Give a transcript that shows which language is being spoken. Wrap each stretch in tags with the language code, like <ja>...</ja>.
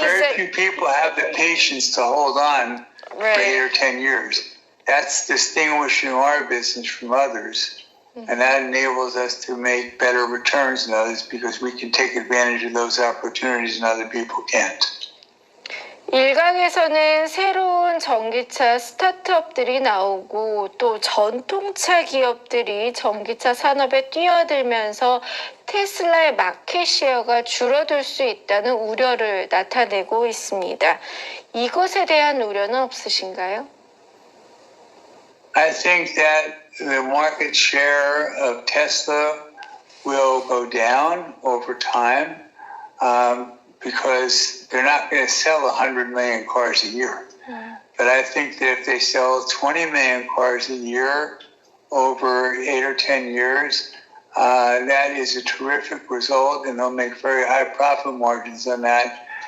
<en>Very few people have the patience to hold on for 8 or 10 years. That's distinguishing our business from others. And that enables us to make better returns than others because we can take advantage of those opportunities and other people can't.</en> <ko>일각에서는 새로운 전기차 스타트업들이 나오고 또 전통차 기업들이 전기차 산업에 뛰어들면서 테슬라의 마켓 셰어가 줄어들 수 있다는 우려를 나타내고 있습니다. 이것에 대한 우려는 없으신가요?</ko> <en>I think that the market share of Tesla will go down over time because they're not going to sell 100 million cars a year. But I think that if they sell 20 million cars a year over 8 or 10 years, that is a terrific result, and they'll make very high profit margins on that.</en>